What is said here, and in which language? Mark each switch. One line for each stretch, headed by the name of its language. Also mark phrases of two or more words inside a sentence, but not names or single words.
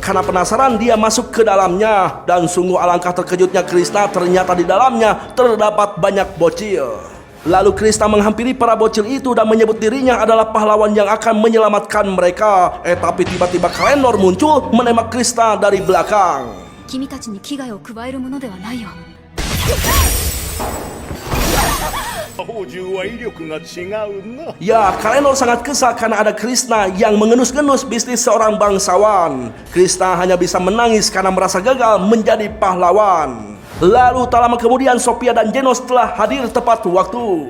Indonesian: Karena penasaran dia masuk ke dalamnya. Dan sungguh alangkah terkejutnya Krishna, ternyata di dalamnya terdapat banyak bocil. Lalu Krishna menghampiri para bocil itu dan menyebut dirinya adalah pahlawan yang akan menyelamatkan mereka. Tapi tiba-tiba Kalenor muncul menembak Krishna dari belakang.
Japanese: 君たちに危害を加えるものではないよ。
Indonesian: Ya, Kalenor sangat kesal karena ada Krishna yang mengenus-genus bisnis seorang bangsawan. Krishna hanya bisa menangis karena merasa gagal menjadi pahlawan. Lalu tak lama kemudian Sophia dan Genos telah hadir tepat waktu.